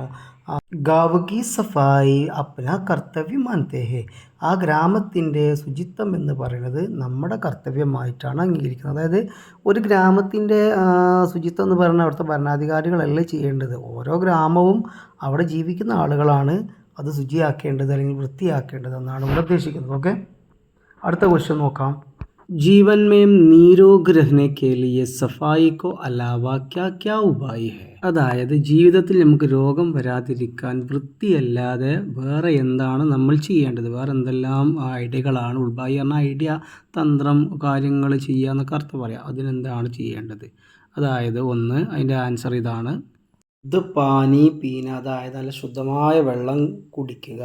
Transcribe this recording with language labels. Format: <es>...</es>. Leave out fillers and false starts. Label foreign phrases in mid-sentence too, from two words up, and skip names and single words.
<hi>गाँव की सफाई अपना कर्तव्य मानते हैं,</hi> <ml>ആ ഗ്രാമത്തിൻ്റെ ശുചിത്വം എന്ന് പറയുന്നത് നമ്മുടെ കർത്തവ്യമായിട്ടാണ് അംഗീകരിക്കുന്നത്. അതായത് ഒരു ഗ്രാമത്തിൻ്റെ ശുചിത്വം എന്ന് പറയുന്നത് അവിടുത്തെ ഭരണാധികാരികളല്ല ചെയ്യേണ്ടത്. ഓരോ ഗ്രാമവും അവിടെ ജീവിക്കുന്ന ആളുകളാണ് അത് ശുചിയാക്കേണ്ടത് അല്ലെങ്കിൽ വൃത്തിയാക്കേണ്ടത് എന്നാണ് ഇവിടെ ഉദ്ദേശിക്കുന്നത്. ഓക്കെ, അടുത്ത ക്വസ്റ്റ്യൻ നോക്കാം.</ml> <hi>जीवन में निरोग रहने के लिए सफाई को अलावा क्या क्या उपाय है,</hi> <ml>അതായത് ജീവിതത്തിൽ നമുക്ക് രോഗം വരാതിരിക്കാൻ വൃത്തിയല്ലാതെ വേറെ എന്താണ് നമ്മൾ ചെയ്യേണ്ടത്, വേറെ എന്തെല്ലാം ഐഡിയകളാണ് ഉപായി പറഞ്ഞാൽ ഐഡിയ, തന്ത്രം, കാര്യങ്ങൾ ചെയ്യുക എന്നൊക്കെ അർത്ഥം പറയാം. അതിനെന്താണ് ചെയ്യേണ്ടത്? അതായത് ഒന്ന്, അതിൻ്റെ ആൻസർ ഇതാണ്: ഇത്</ml> <hi>पानी पीना,</hi> <ml>അതായത് നല്ല ശുദ്ധമായ വെള്ളം കുടിക്കുക.</ml>